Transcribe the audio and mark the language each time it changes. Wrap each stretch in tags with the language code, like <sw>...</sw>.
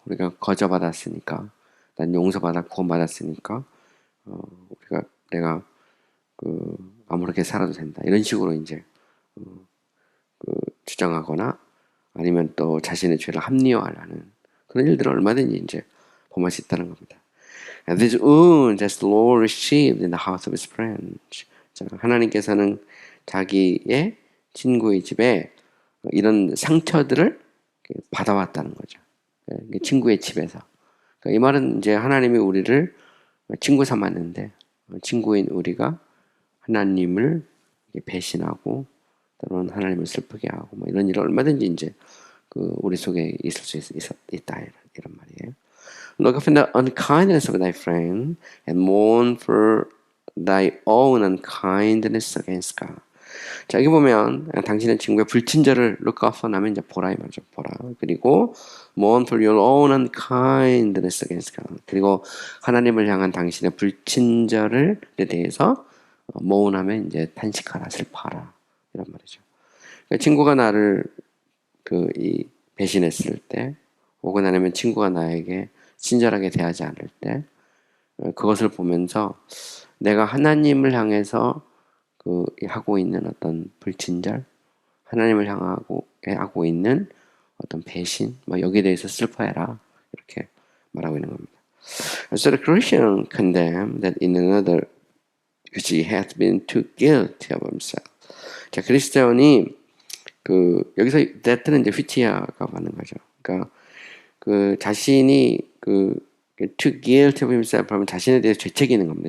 <ko>우리가 거저받았으니까, 난 용서받아 구원받았으니까 내가 그 아무렇게 살아도 된다. 이런 식으로 이제 그 주장하거나 아니면 또 자신의 죄를 합리화하려는 그런 일들을 얼마든지 이제 범할 수 있다는 겁니다.</ko> <en>And these wounds as the Lord received in the house of His friends.</en> <ko>하나님께서는 자기의 친구의 집에 이런 상처들을 받아왔다는 거죠. 친구의 집에서. 이 말은 이제 하나님이 우리를 친구 삼았는데 친구인 우리가 하나님을 배신하고 또는 하나님을 슬프게 하고 뭐 이런 일을 얼마든지 이제 그 우리 속에 있을 수 있다 이런 말이에요.</ko> <en>Look upon the unkindness of thy friend and mourn for thy own unkindness against God.</en> <ko>자, 여기 보면 당신의 친구의 불친절을 look upon 하면 이제 보라 이 말이죠. 보라.</ko> <en>그리고 mourn for your own unkindness against God.</en> <ko>그리고 하나님을 향한 당신의 불친절에 대해서 모운하면 이제 탄식하라, 슬퍼하라 이런 말이죠. 그러니까 친구가 나를 이 배신했을 때, 혹은 아니면 친구가 나에게 친절하게 대하지 않을 때, 그것을 보면서 내가 하나님을 향해서 하고 있는 어떤 불친절, 하나님을 하고 있는 어떤 배신, 뭐 여기에 대해서 슬퍼해라 이렇게 말하고 있는 겁니다.</ko> <en>So the Christian condemned that in another which he had been too guilty of himself.</en> <ko>자, 그리스도인이 여기서 that는 이제 which야가 맞는 거죠. 그러니까 자신이</ko> <en>too guilty of himself</en> <ko>하면 자신에 대해서 죄책이 있는 겁니다.</ko>